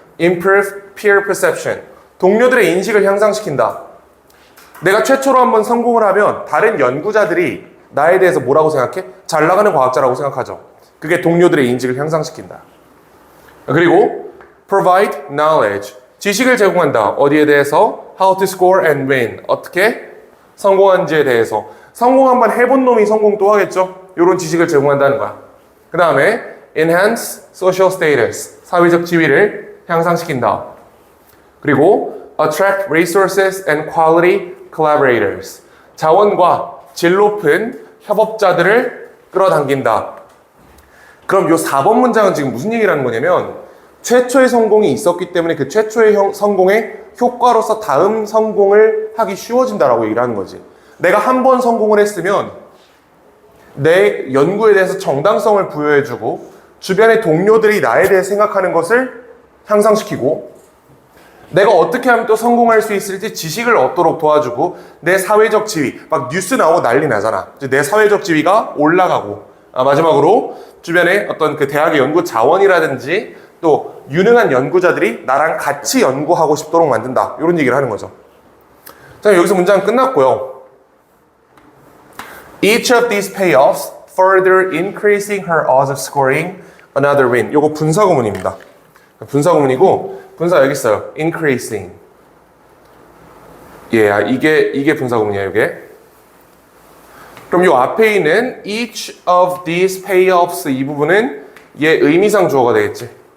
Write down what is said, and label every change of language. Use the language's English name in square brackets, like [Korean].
[English] improve peer perception [Korean] 동료들의 인식을 향상시킨다. 내가 최초로 한번 성공을 하면 다른 연구자들이 나에 대해서 뭐라고 생각해? 잘 나가는 과학자라고 생각하죠. 그게 동료들의 인식을 향상시킨다. 그리고 [English] provide knowledge [Korean] 지식을 제공한다. 어디에 대해서? [English] how to score and win [Korean] 어떻게 성공한지에 대해서. 성공 한번 해본 놈이 성공 또 하겠죠? 이런 지식을 제공한다는 거야. 그 다음에 [English] enhance social status [Korean] 사회적 지위를 향상시킨다. [English] 그리고 attract resources and quality collaborators [Korean] 자원과 질 높은 협업자들을 끌어당긴다. 그럼 요 4번 문장은 지금 무슨 얘기를 하는 거냐면 최초의 성공이 있었기 때문에 그 최초의 성공의 효과로서 다음 성공을 하기 쉬워진다라고 얘기를 하는 거지. 내가 한 번 성공을 했으면 내 연구에 대해서 정당성을 부여해주고 주변의 동료들이 나에 대해 생각하는 것을 향상시키고 내가 어떻게 하면 또 성공할 수 있을지 지식을 얻도록 도와주고 내 사회적 지위, 막 뉴스 나오고 난리 나잖아. 내 사회적 지위가 올라가고 마지막으로 주변에 어떤 그 대학의 연구 자원이라든지 또 유능한 연구자들이 나랑 같이 연구하고 싶도록 만든다. 이런 얘기를 하는 거죠. 자, 여기서 문장은 끝났고요. [English] Each of these payoffs further increasing her odds of scoring another win. [Korean] 요거 분사구문입니다. 분사구문이고 분사 여기 있어요. [English] increasing. [Korean] 예, 이게 분사구문이에요, 이게. 그럼 요 앞에 있는 [English] each of these payoffs [Korean] 이 부분은 얘 의미상 주어가 되겠지.